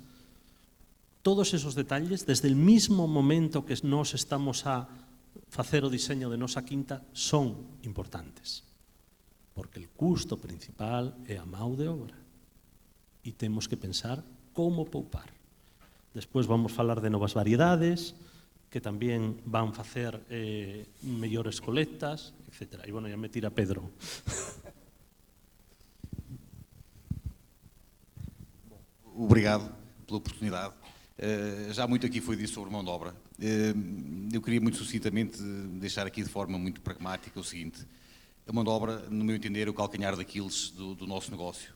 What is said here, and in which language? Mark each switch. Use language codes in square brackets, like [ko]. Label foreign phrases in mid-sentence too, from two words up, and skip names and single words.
[es] Todos esos detalles, desde el mismo momento [gl] que nos estamos a facer o diseño de nosa quinta, son importantes. [pt] Porque el custo principal é a mão de obra. E temos que pensar como poupar. [gl] Despois vamos falar de novas variedades, que tamén van facer mellores colectas, etc. [es] E, bueno, ya me tira Pedro. [pt] Obrigado pela oportunidade. Já muito aqui foi dito sobre mão de obra. Eu queria muito sucintamente deixar aqui de forma muito pragmática o seguinte: a mão de obra, no meu entender, é o calcanhar daqueles do nosso negócio.